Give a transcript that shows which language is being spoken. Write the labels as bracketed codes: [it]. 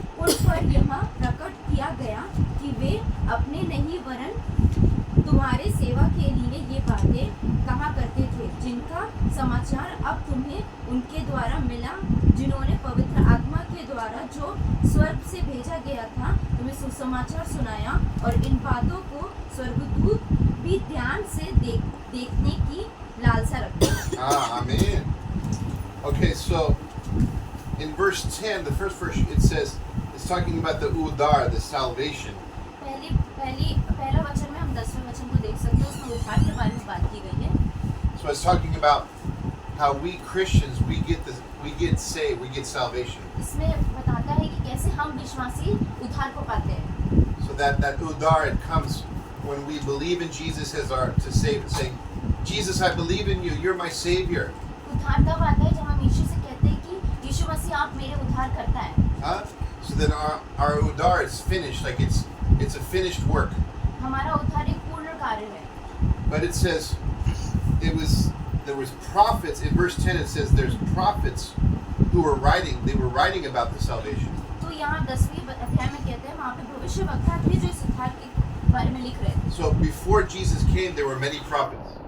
[hi] उन पर यह प्रकट किया गया कि वे अपने नहीं वरन तुम्हारे सेवा के लिए ये बातें कहा करते थे जिनका समाचार अब तुम्हें उनके द्वारा मिला जिन्होंने पवित्र आत्मा के द्वारा जो स्वर्ग से भेजा गया था तुम्हें सुसमाचार सुनाया और इन बातों को स्वर्गदूत भी ध्यान से देखने की लालसा रखते। [en] Amen. Okay, so in verse 10, the first verse, it says, it's talking about the udar, the salvation. [hi] पहला वचन में हम 10वें वचन को देख सकते हैं उसमें उद्धार के बारे में बात की गई है। [en] So it's talking about how we Christians, we get saved, we get salvation. [hi] इसमें बताता है कि कैसे हम विश्वासी उद्धार को पाते हैं। [en] So that udar, it comes when we believe in Jesus as our to save, saying, Jesus, I believe in you, you're my savior. [hi] उद्धार तब आता है जब हम यीशु से कहते हैं कि यीशु मसीह आप मेरे उद्धार करता है। [en] So then our udar is finished, like it's a finished work. [hi] हमारा उद्धार एक पूर्ण कार्य है। [en] But it says there was prophets in verse 10. It says there's prophets who were writing about the salvation. [hi] तो यहाँ 10वीं अध्याय में कहते हैं वहाँ पे भविष्यवक्ता थे जो इस उद्धार के बारे में लिख रहे थे। [en] So before Jesus came, there were many prophets.